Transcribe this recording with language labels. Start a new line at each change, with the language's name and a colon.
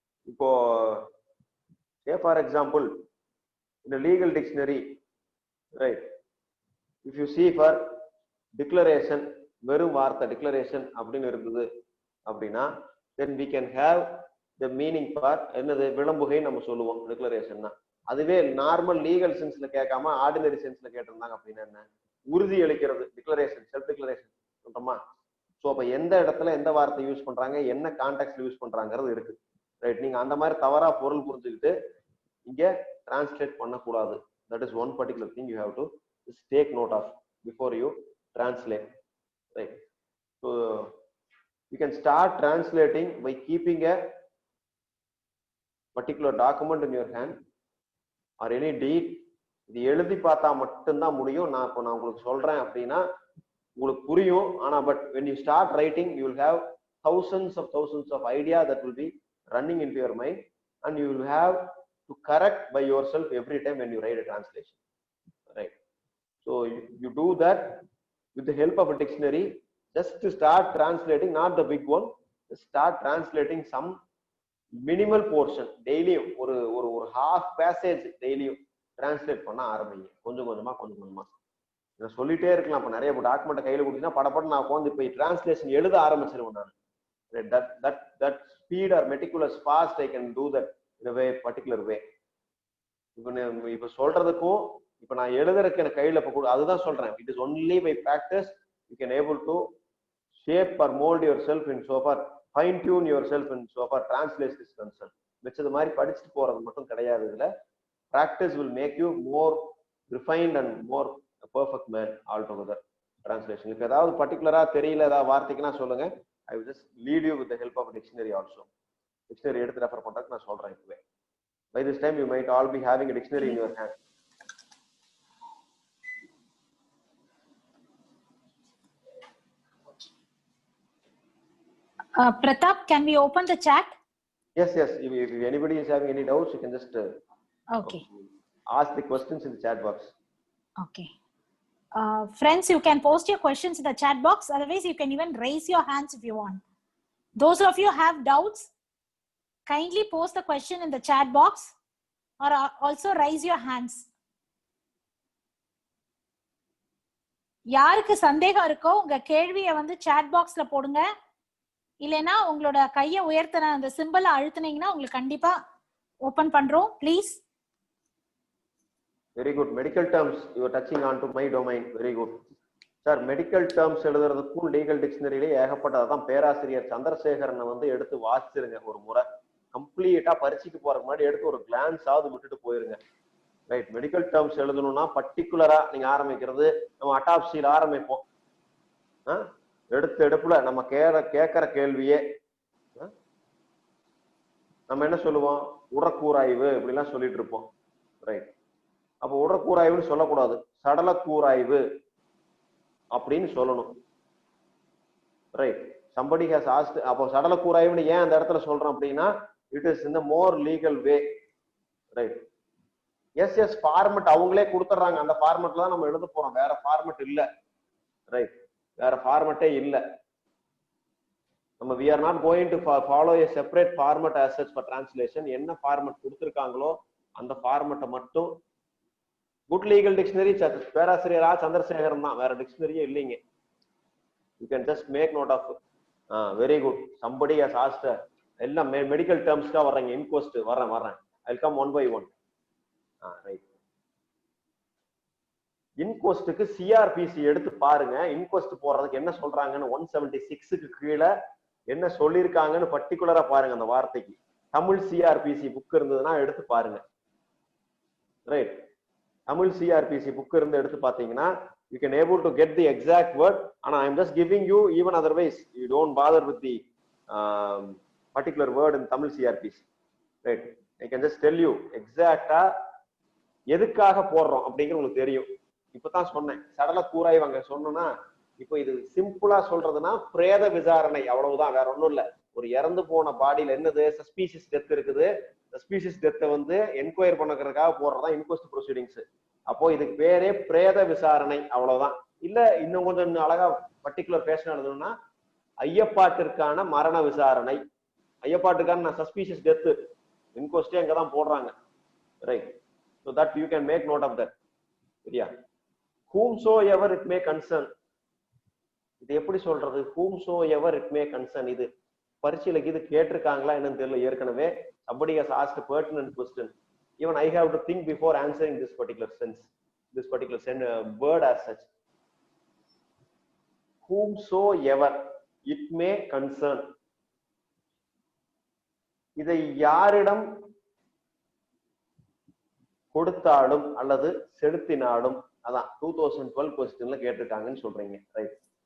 English: இப்போ say for example in a legal dictionary, right, if you see for declaration,
Tamil: வெறும் வார்த்தை declaration அப்படின்னு இருந்தது அப்படின்னா,
English: then we can have the meaning for என்னது?
Tamil: விளம்புகை நம்ம சொல்லுவோம் டிக்ளரேஷன்னா. அதுவே நார்மல் லீகல் சென்ஸ்ல கேட்காம ஆர்டினரி சென்ஸ்ல கேட்டிருந்தாங்க அப்படின்னா என்ன? உறுதி அளிக்கிறது, டிக்ளரேஷன், செல்ஃப் டிக்ளரேஷன் சொல்றோமா? ஸோ அப்ப எந்த இடத்துல எந்த வார்த்தை யூஸ் பண்றாங்க, என்ன கான்டெக்ட்ல யூஸ் பண்றாங்கிறது இருக்கு, ரைட்? நீங்க அந்த மாதிரி தவறா பொருள் புரிஞ்சுக்கிட்டு இங்க டிரான்ஸ்லேட் பண்ணக்கூடாது.
English: That is one particular thing you have to take note of before you translate, right? So you can start translating by keeping a particular document in your hand or any deed.
Tamil: இது எழுதி பார்த்தா மட்டும்தான் முடியும். நான் உங்களுக்கு சொல்றேன் அப்படின்னா உங்களுக்கு புரியும்.
English: ஆனா but when you start writing, you will have thousands of idea that will be running into your mind, and you will have to correct by yourself every time when you write a translation, right? So you do that with the help of a dictionary. Just to start translating, not the big one, just start translating some minimal portion daily.
Tamil: ஒரு half passage daily translate பண்ண ஆரம்பிங்க. கொஞ்சம் கொஞ்சமா நான் சொல்லிட்டே இருக்கலாம். அப்ப நிறைய டாக்குமெண்ட் கையில கொடுத்தீங்கன்னா படப்பட நான் உட்காந்து போய் டிரான்ஸ்லேஷன் எழுத ஆரம்பிச்சிருவேன் நான்.
English: that speed or meticulous fast I can do that in a way, particular way.
Tamil: இப்ப சொல்றதுக்கும் இப்ப நான் எழுதுறதுக்கு எனக்கு கையில அதுதான் சொல்றேன்.
English: It is only by practice you can able to shape or mold yourself in so far, fine tune yourself in so far translation is concerned.
Tamil: வெச்சது மாதிரி படிச்சுட்டு போறது மட்டும் கிடையாது.
English: இதுல practice will make you more refined and more a perfect man altogether. Translation if
Tamil: ஏதாவது particular-ஆ தெரியல ஏதாவது வார்த்தைக்குனா சொல்லுங்க.
English: I will just lead you with the help of a dictionary also.
Tamil: Dictionary எடுத்து ரெஃபர் பண்றதுக்கு நான் சொல்றேன் இப்பவே.
English: By this time you might all be having a dictionary in your hand. Pratap, can we open the chat? Yes, yes. If anybody is having any doubts, you can just Okay. ask the questions in the chat box. Okay. Friends, you can post your questions in the chat box. Otherwise, you can even raise your hands if you want. Those of you who have doubts, kindly post the question in the chat box or also raise your hands.
Tamil: யாருக்கு சந்தேகம் இருக்கோ உங்க கேள்வியை வந்து chat boxல போடுங்க. இல்லனா உங்களோட கையை உயர்த்தன அந்த சிம்பலை அழுத்துனீங்கன்னா உங்களுக்கு கண்டிப்பா ஓபன் பண்றோம்.
English: Please. Very good. Medical terms, you are touching on to my domain. Very good.
Tamil: Sir, medical terms எழுதுறதுக்கும் legal டிக்ஷனரியிலே ஏகப்பட்டதான். பேராசிரியர் சந்திரசேகரனை வந்து எடுத்து வாசிச்சிருங்க ஒரு முறை. கம்ப்ளீட்டா பரிட்சைக்கு போறதுக்கு முன்னாடி எடுத்து ஒரு கிளான்ஸ் ஆவது விட்டுட்டு போயிருங்க. ரைட். மெடிக்கல் டேர்ம்ஸ் எழுதணும்னா பர்டிகுலரா நீங்க ஆரம்பிக்கிறது நம்ம அட்டாப்சியில் ஆரம்பிப்போம். எடுப்புல நம்ம கேட்கிற கேள்வியே நம்ம என்ன சொல்லுவோம், உடற்கூராய்வு இப்படிலாம் சொல்லிட்டு இருப்போம். ரைட். அப்போ உடற்கூராய்வுன்னு சொல்லக்கூடாது, சடலக்கூராய்வு அப்படின்னு சொல்லணும்.
English: Right. somebody has asked,
Tamil: அப்போ சடலக்கூராய்வுன்னு ஏன் அந்த இடத்துல சொல்றோம் அப்படின்னா
English: it is in the more legal way. Right.
Tamil: S S format அவங்களே கொடுத்துட்றாங்க, அந்த ஃபார்மெட்ல தான் நம்ம எழுத போறோம், வேற ஃபார்மெட் இல்ல. ரைட். வேற ஃபார்மெட்டே இல்ல.
English: நம்ம we are not going to follow a separate format as such for translation.
Tamil: என்ன ஃபார்மெட் கொடுத்திருக்காங்களோ அந்த ஃபார்மெட்டை மட்டும். குட் லீகல் டிக்ஷனரி பேராசிரியரா சந்திரசேகரன் தான், வேற டிக்ஷனரியே இல்லைங்க.
English: you can just make note of. very good. somebody has asked,
Tamil: எல்லாம் மெடிக்கல் டேர்ம்ஸ்க்கா வர்றீங்க. இன்கோஸ்ட் வரேன்.
English: I'll come one by one. Right.
Tamil: இன்கோஸ்டுக்கு CrPC எடுத்து பாருங்க. இன்கோஸ்ட் போடுறதுக்கு என்ன சொல்றாங்கன்னு 176க்கு கீழே என்ன சொல்லியிருக்காங்கன்னு பர்டிகுலரா பாருங்க. அந்த வார்த்தைக்கு தமிழ் சிஆர்பிசி புக் இருந்ததுன்னா எடுத்து பாருங்க.
English: Right.
Tamil: தமிழ் சிஆர்பிசி புக் இருந்து எடுத்து பாத்தீங்கன்னா
English: you can able to get the exact word. ஆனா I am just giving you, even otherwise you don't bother with the particular word in Tamil CRPC. Right. I can just tell you exactா
Tamil: எதுக்காக போடுறோம் அப்படிங்கிற உங்களுக்கு தெரியும். இப்பதான் சொன்னேன் சடல கூராய்வு அங்க சொன்னா. இப்போ இது சிம்பிளா சொல்றதுன்னா பிரேத விசாரணை, அவ்வளவுதான், வேற ஒண்ணும் இல்ல. ஒரு இறந்து போன பாடியில என்னது சஸ்பீசியஸ் டெத் இருக்குது, சஸ்பீசியஸ் டெத்தை வந்து என்கொயர் பண்ணுறதுக்காக போடுறதா இன்கொஸ்ட் ப்ரொசீடிங்ஸ். அப்போ இதுக்கு பேரே பிரேத விசாரணை, அவ்வளவுதான். இல்ல இன்னும் கொஞ்சம் அழகா பர்டிகுலர் பேஷன் எழுதணும்னா ஐயப்பாட்டிற்கான மரண விசாரணை. ஐயப்பாட்டுக்கான சஸ்பீசியஸ் டெத் இன்கொஸ்டே அங்கதான் போடுறாங்க.
English: Right. so that you can make note of that.
Tamil: சரியா?
English: whomsoever it may concern,
Tamil: இது எப்படி சொல்றது?
English: whomsoever it may concern,
Tamil: இது பரீட்சையில இது கேட்டிருக்காங்களா என்னன்னு தெரியல.
English: ஏற்கனவே somebody has asked a pertinent question. even I have to think before answering this particular sense, this particular word as such. whomsoever it may concern,
Tamil: இதை யாரிடம் கொடுத்தாலும் அல்லது செலுத்தினாலும், அதான் 2012 கொஸ்டின்ல கேட்டிருக்காங்கன்னு சொல்றீங்க. ரைட்.